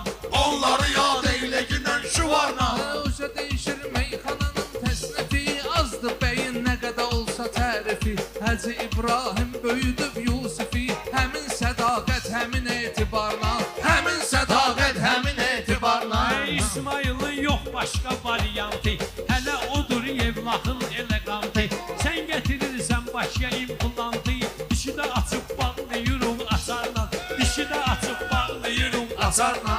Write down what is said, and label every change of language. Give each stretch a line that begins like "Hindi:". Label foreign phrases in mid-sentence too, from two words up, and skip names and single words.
Azerbaijani: Onları yad eylə ginən şuvarla. Uca değişir meyxananın təsnifi, azdır bəyin nə qədər olsa tərifi. Hacı İbrahim böyüdüb Yusifi, həmin sədaqət, həmin etibarla, həmin sədaqət, həmin etibarla. İsmail'in
Turkish: yok başka varyantı,
Azerbaijani: hele odur evlahın elegantı. Sen getirirsen başka implantı, dişi de açıp bağlayırım açarla, dişi de açıp bağlayırım açarla.